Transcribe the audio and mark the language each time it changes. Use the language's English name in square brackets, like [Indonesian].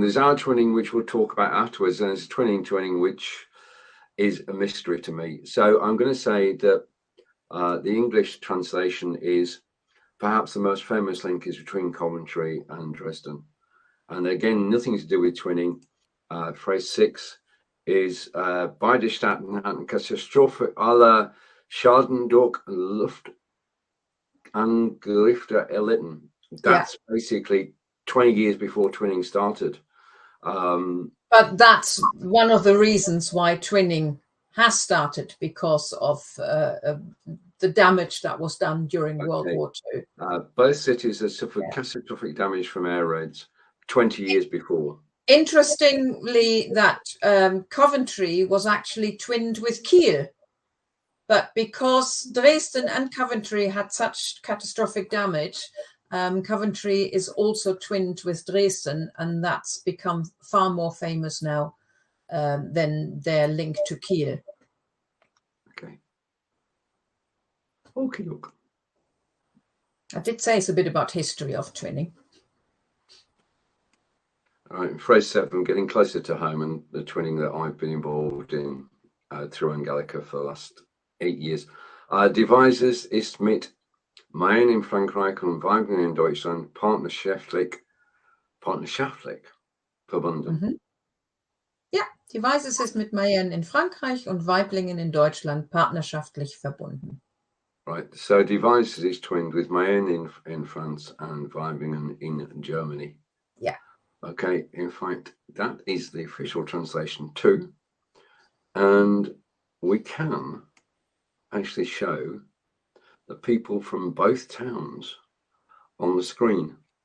[English] There's our twinning, which we'll talk about afterwards, and there's twinning, which is a mystery to me. So I'm going to say that the English translation is perhaps the most famous link is between Coventry and Dresden. And again, nothing to do with twinning. Phrase 6 is [German] beide Staaten hatten Katastrophe aller Schaden durch Luftangriffe erlitten. [English] That's basically 20 years before twinning started. But that's one of the reasons why twinning has started, because of the damage that was done during World War II. Both cities have suffered catastrophic damage from air raids 20 years before. Interestingly, that Coventry was actually twinned with Kiel. But because Dresden and Coventry had such catastrophic damage, Coventry is also twinned with Dresden, and that's become far more famous now than their link to Kiel. Okay. Okay. I did say it's a bit about history of twinning. Right, phrase 7, getting closer to home, and the twinning that I've been involved in through Angelika for the last 8 years. [German] Devises ist mit Mayen in Frankreich und Weibling in Deutschland partnerschaftlich verbunden. Mhm. Ja, Devises ist mit Mayen in Frankreich und Weiblingen in Deutschland partnerschaftlich verbunden. [English] Right, so Devices is twinned with Mayen in France and Weibling in Germany. Yeah. Okay, in fact, that is the official translation too. And we can actually show the people from both towns on the screen.